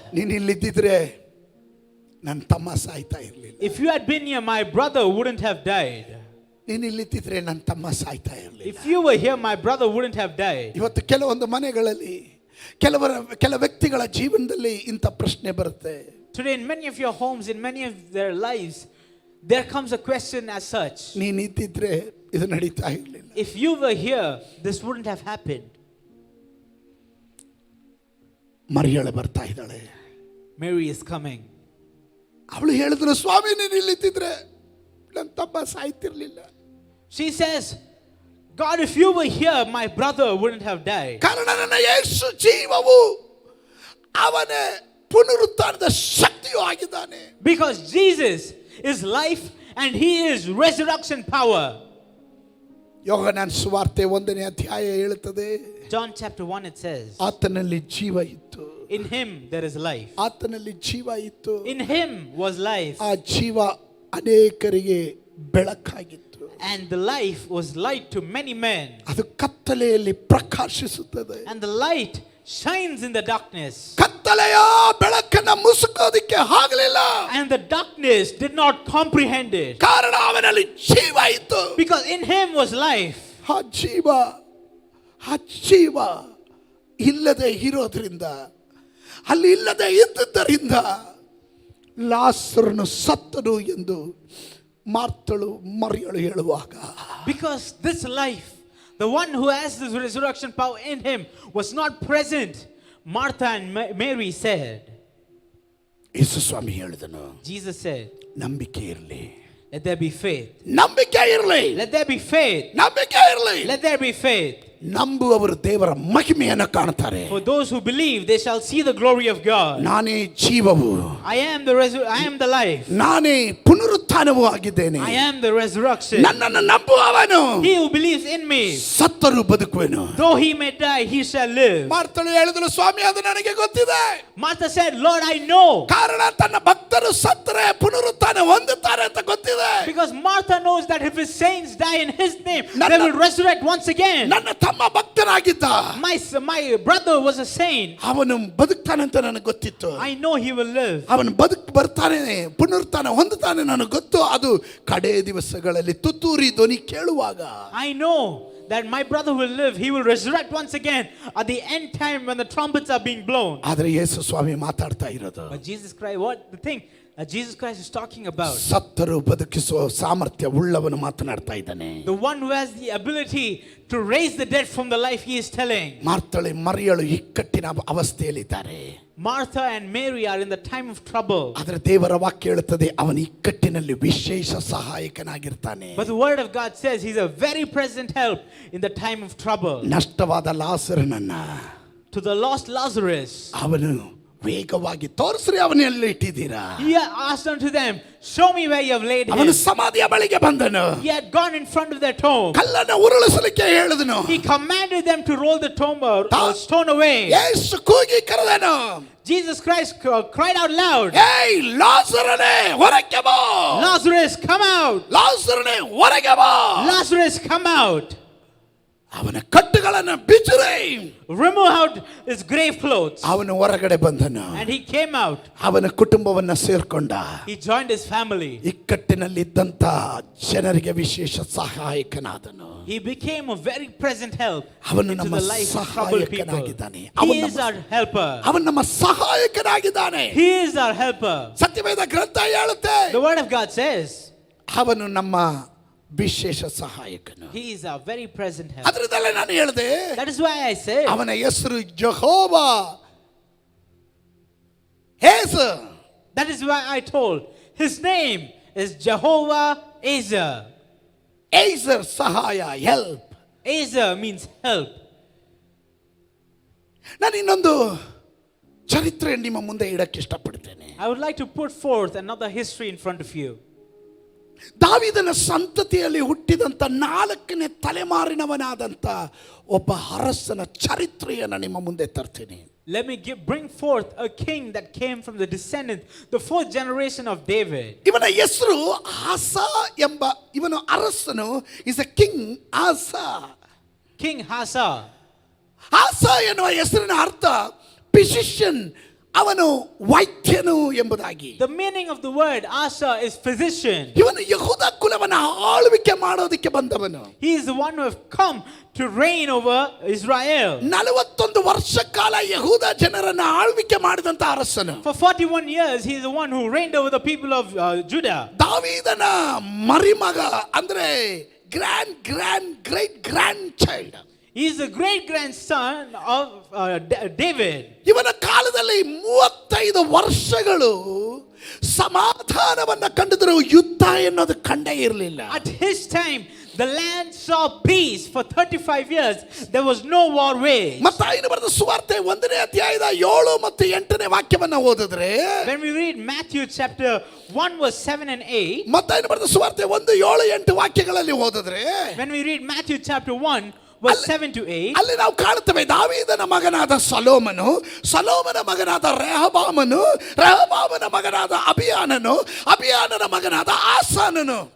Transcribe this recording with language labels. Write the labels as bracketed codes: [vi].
[kn] ನೀನ್ ಇಲ್ಲಿದ್ದಿದ್ರೆ ನನ್ನ ತಮ್ಮ ಸಾಯ್ತಾ ಇರ್ಲಿಲ್ಲ. [en] if you had been here, my brother wouldn't have died. [kn] ನೀನ್ ಇಲ್ಲಿದ್ದಿದ್ರೆ ನನ್ನ ತಮ್ಮ ಸಾಯ್ತಾ ಇರ್ಲಿಲ್ಲ. [en] If you were here, my brother wouldn't have died. [kn] ಇವತ್ತು ಕೆಲವೊಂದು ಮನೆಗಳಲ್ಲಿ ಕೆಲ ವ್ಯಕ್ತಿಗಳ ಜೀವನದಲ್ಲಿ ಇಂಥ ಪ್ರಶ್ನೆ ಬರುತ್ತೆ. [en] Today, in many of your homes, in many of their lives, there comes a question as such. [kn] ನೀನ್ ಇದ್ದಿದ್ರೆ ಇದು ನಡೀತಾ ಇರ್ಲಿಲ್ಲ. [en] If you were here, this wouldn't have happened. [kn] ಮರಿಯಳು ಬರ್ತಾ ಇದ್ದಾಳೆ. [en] Mary is coming. [kn] ಅವಳು ಹೇಳಿದ್ರು, ಸ್ವಾಮಿ ನೀನು ಇಲ್ಲಿದ್ದಿದ್ರೆ ನನ್ನ ತಮ್ಮ ಸಾಯ್ತಿರ್ಲಿಲ್ಲ. [en] She says, God, if you were here, my brother wouldn't have died. [kn] ಕಾರಣ ನನ್ನ ಯೇಸು ಜೀವವು ಅವನೇ ಪುನರುತ್ಥಾನದ ಶಕ್ತಿಯೂ ಆಗಿದ್ದಾನೆ. [en] Because Jesus is life and he is resurrection power. [kn] ಯೋಹನನ ಸುವಾರ್ತೆ 1ನೇ ಅಧ್ಯಾಯ ಹೇಳುತ್ತದೆ, [en] John chapter 1 it says, [kn] ಆತನಲ್ಲಿ ಜೀವ ಇತ್ತು, [en] in him there is life. [kn] ಆತನಲ್ಲಿ ಜೀವ ಇತ್ತು, [en] In him was life. [kn] ಆ ಜೀವ ಅನೇಕರಿಗೆ ಬೆಳಕಾಗಿತ್ತು. [en] And the life was light to many men. [kn] ಅದು ಕತ್ತಲೆಯಲ್ಲಿ ಪ್ರಕಾಶಿಸುತ್ತದೆ. [en] And the light shines in the darkness. [kn] ಕತ್ತಲೆಯ ಬೆಳಕನ್ನು ಮುಸುಕೋದಕ್ಕೆ ಆಗಲಿಲ್ಲ. [en] And the darkness did not comprehend it. [kn] ಕಾರಣ ಅವನಲ್ಲಿ ಜೀವ ಇತ್ತು. [en] Because in him was life. [kn] ಆ ಜೀವ ಇಲ್ಲದೆ ಇರೋದ್ರಿಂದ, ಅಲ್ಲಿ ಇಲ್ಲದೆ ಇದ್ದುದರಿಂದ ಲಾಸರನು ಸತ್ತನು ಎಂದು ಮಾರ್ತಳು ಮರಿಯಳು ಹೇಳುವಾಗ, [en] Because this life, the one who has this resurrection power in him, was not present, Martha and Mary said. [kn] ಯೇಸು ಸ್ವಾಮಿ ಹೇಳಿದನು, [en] Jesus said, [kn] ನಂಬಿಕೆ ಇರಲಿ, [en] let there be faith. [kn] ನಂಬಿಕೆ ಇರಲಿ, [en] Let there be faith. [kn] ನಂಬಿಕೆ ಇರಲಿ. [en] Let there be faith. [kn] ನಂಬುವವರು ದೇವರ ಮಹಿಮೆಯನ್ನು ಕಾಣುತ್ತಾರೆ. [en] For those who believe, they shall see the glory of God. [kn] ನಾನೇ ಜೀವವು, [en] I am the life. [kn] ನಾನೇ ಪುನರುತ್ಥಾನವೂ ಆಗಿದ್ದೇನೆ. [en] I am the resurrection. [kn] ನನ್ನನ್ನು ನಂಬುವವನು [en] He who believes in me, [kn] ಸತ್ತರೂ ಬದುಕುವೆನು. [en] though he may die, he shall live. [kn] ಮಾರ್ತಳು ಹೇಳಿದಳು, ಸ್ವಾಮಿ ಅದು ನನಗೆ ಗೊತ್ತಿದೆ. [en] Martha said, Lord, I know. [kn] ಕಾರಣ ತನ್ನ ಭಕ್ತರು ಸತ್ತರೆ ಪುನರುತ್ಥಾನ ಹೊಂದುತ್ತಾರೆ ಅಂತ ಗೊತ್ತಿದೆ. [en] Because Martha knows that if his saints die in his name, [kn] Nana- [en] they will resurrect once again. [kn] ನನ್ನ ತಮ್ಮ ಭಕ್ತನಾಗಿದ್ದ, [en] My brother was a saint. [kn] ಅವನು ಬದುಕ್ತಾನಂತ ನನಗೆ ಗೊತ್ತಿತ್ತು. [en] I know he will live. [kn] ಅವನು ಬರ್ತಾನೆ, ಪುನರುತ್ಥಾನ ಹೊಂದುತ್ತಾನೆ ನನಗೆ ಗೊತ್ತು. ಅದು ಕಡೆ ದಿವಸಗಳಲ್ಲಿ ತುತ್ತೂರಿ ಧ್ವನಿ ಕೇಳುವಾಗ, [en] I know that my brother will live. He will resurrect once again at the end time when the trumpets are being blown. [kn] ಆದರೆ ಯೇಸು ಸ್ವಾಮಿ ಮಾತಾಡ್ತಾ ಇರೋದು, [en] But Jesus Christ, what the thing that Jesus Christ is talking about? [kn] ಸತ್ತರು ಬದುಕಿಸುವ ಸಾಮರ್ಥ್ಯ ಉಳ್ಳವನು ಮಾತನಾಡ್ತಾ ಇದ್ದಾನೆ. [en] The one who has the ability to raise the dead from the life, he is telling. [kn] ಮಾರ್ತಳೆ ಮರಿಯಳು ಇಕ್ಕಟ್ಟಿನ ಅವಸ್ಥೆಯಲ್ಲಿದ್ದಾರೆ. [en] Martha and Mary are in the time of trouble. [kn] ಆದರೆ ದೇವರ ವಾಕ್ಯ ಹೇಳುತ್ತದೆ, ಅವನ ಇಕ್ಕಟ್ಟಿನಲ್ಲಿ ವಿಶೇಷ ಸಹಾಯಕನಾಗಿರ್ತಾನೆ. [en] But the word of God says he's a very present help in the time of trouble. [kn] ನಷ್ಟವಾದ ಲಾಸರನನ್ನ [en] To the lost Lazarus, [kn] ಅವನು ವೇಗವಾಗಿ ತೋರಿಸ್ರಿ, ಅವನೆಲ್ಲ ಇಟ್ಟಿದ್ದೀರಾ. [en] he asked unto them, show me where you have laid [kn] ಅವನು [en] him. [kn] ಸಮಾಧಿಯ ಬಳಿಗೆ ಬಂದನು. [en] He had gone in front of their tomb. [kn] ಕಲ್ಲನ್ನು ಉರುಳಿಸಲಿಕ್ಕೆ ಹೇಳಿದನು. [en] He commanded them to roll the tomb or stone away. [kn] ಯೇಸು ಕೂಗಿ ಕರೆದನು, [en] Jesus Christ cried out loud, [kn] ಏಯ್ ಲಾಜರನೇ ಹೊರಗೆ ಬಾ, [en] Lazarus, come out! [kn] ಲಾಜರನೇ ಹೊರಗೆ ಬಾ. [en] Lazarus, come out! [kn] ಅವನ ಕಟ್ಟುಗಳನ್ನು ಬಿಚ್ಚಿರಿ. [en] Remove out his grave clothes. [kn] ಅವನು ಹೊರಗಡೆ ಬಂದನು. [en] And he came out. [kn] ಅವನ ಕುಟುಂಬವನ್ನ ಸೇರ್ಕೊಂಡ. [en] He joined his family. [kn] ಇಕ್ಕಟ್ಟಿನಲ್ಲಿ ಇದ್ದಂತ ಜನರಿಗೆ ವಿಶೇಷ ಸಹಾಯಕನಾದನು. [en] He became a very present help [kn] ಅವನು [en] into [kn] ನಮ್ಮ [en] the life of troubled people. [kn] ಸಹಾಯಕನಾಗಿದ್ದಾನೆ. [en] He is our helper. [kn] ಅವನು ನಮ್ಮ ಸಹಾಯಕನಾಗಿದ್ದಾನೆ. [en] He is our helper. [kn] ಸತ್ಯವೇದ ಗ್ರಂಥ ಹೇಳುತ್ತೆ, [en] The word of God says, [kn] ಅವನು ನಮ್ಮ ವಿಶೇಷ ಸಹಾಯಕನು. [en] he is our very present help. [kn] ಅದರದಲ್ಲೇ ನಾನು ಹೇಳಿದೆ, [en] That is why I say, [kn] ಅವನ ಹೆಸರು Jehovah ಹೇಸ. [en] that is why I told, his name is Jehovah Ezer. [kn] Acer ಸಹಾಯ, ಹೆಲ್ಪ್. [en] Ezer means help. [kn] ನಾನು ಇನ್ನೊಂದು ಚರಿತ್ರೆ ನಿಮ್ಮ ಮುಂದೆ ಇಡಕ್ಕೆ ಇಷ್ಟಪಡ್ತೇನೆ. [en] I would like to put forth another history in front of you. [kn] ದಾವೀದನ ಸಂತತಿಯಲ್ಲಿ ಹುಟ್ಟಿದಂತ 4ನೇ ತಲೆಮಾರಿನವನಾದಂತ ಒಬ್ಬ ಅರಸನ ಚರಿತ್ರೆಯನ್ನು ನಿಮ್ಮ ಮುಂದೆ ತರ್ತೀನಿ. [en] Let me bring forth a king that came from the descendant, the 4th generation of David. [kn] ಇವನ ಹೆಸರು ಆಸ ಎಂಬ ಇವನು ಅರಸನು [en] is a king [kn] ಆಸ. [en] King Asa. [kn] ಆಸ ಎನ್ನುವ ಹೆಸರಿನ ಅರ್ಥ ಫಿಸಿಷಿಯನ್, ಅವನು ವೈದ್ಯನು ಎಂಬುದಾಗಿ. [en] The meaning of the word Asa is physician. [kn] ಇವನು ಯಹೂದ ಕುಲವನ್ನ ಆಳ್ವಿಕೆ ಮಾಡೋದಕ್ಕೆ ಬಂದವನು. [en] He is the one who have come to reign over Israel. [kn] 41 ವರ್ಷ ಕಾಲ ಯಹೂದ ಜನರನ್ನ ಆಳ್ವಿಕೆ ಮಾಡಿದಂತ ಅರಸನು. [en] For 41 years, he is the one who reigned over the people of Judah. [kn] ದಾವೀದನ ಮರಿಮಗ ಅಂದ್ರೆ [en] Great grandchild. He is the great grandson of David. [kn] ಇವನ ಕಾಲದಲ್ಲಿ 35 ವರ್ಷಗಳು ಸಮಾಧಾನವನ್ನ ಕಂಡಿದ್ರು, ಯುದ್ಧ ಎನ್ನೋದು ಕಂಡೇ ಇರಲಿಲ್ಲ. [en] At his time, the land saw peace for 35 years. There was no war waged. [kn] ಮತ್ತಾಯನು ಬರೆದ ಸುವಾರ್ತೆ 1ನೇ ಅಧ್ಯಾಯದ 7 ಮತ್ತು 8ನೇ ವಾಕ್ಯವನ್ನ ಓದಿದ್ರೆ, [en] When we read Matthew chapter 1 verse 7 and 8, [kn] ಮತ್ತಾಯನು ಬರೆದ ಸುವಾರ್ತೆ 1, 7, 8 ವಾಕ್ಯಗಳಲ್ಲಿ ಓದಿದ್ರೆ, [en] when we read Matthew chapter 1 verse 7 to 8, [kn] ಅಲ್ಲಿ ನಾವು ಕಾಣುತ್ತೇವೆ ದಾವೀದನ ಮಗನಾದ ಸೊಲೊಮೋನನು, ಸೊಲೊಮೋನ ಮಗನಾದ ರೆಹಬ್ಬಾಮನು, ರೆಹಬ್ಬಾಮನ ಮಗನಾದ ಅಬಿಯಾನನು, ಅಬಿಯಾನನ ಮಗನಾದ ಆಸಾನನು.